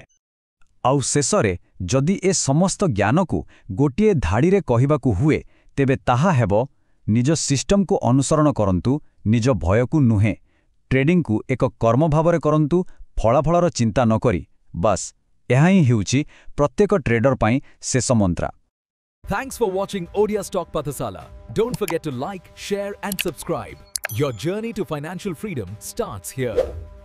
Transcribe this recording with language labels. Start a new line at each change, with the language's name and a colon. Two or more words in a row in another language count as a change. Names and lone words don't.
Odia: ଆଉ ଶେଷରେ ଯଦି ଏ ସମସ୍ତ ଜ୍ଞାନକୁ ଗୋଟିଏ ଧାଡ଼ିରେ କହିବାକୁ ହୁଏ, ତେବେ ତାହା ହେବ, ନିଜ ସିଷ୍ଟମକୁ ଅନୁସରଣ କରନ୍ତୁ, ନିଜ ଭୟକୁ ନୁହେଁ। ଟ୍ରେଡିଂକୁ ଏକ କର୍ମ ଭାବରେ କରନ୍ତୁ, ଫଳାଫଳର ଚିନ୍ତା ନ କରି। ବାସ୍, ଏହା ହିଁ ହେଉଛି ପ୍ରତ୍ୟେକ ଟ୍ରେଡର ପାଇଁ ଶେଷ ମନ୍ତ୍ର।
English: Thanks for watching Odia Stock Pathasala. Don't forget to like, share and subscribe. Your journey to financial freedom starts here.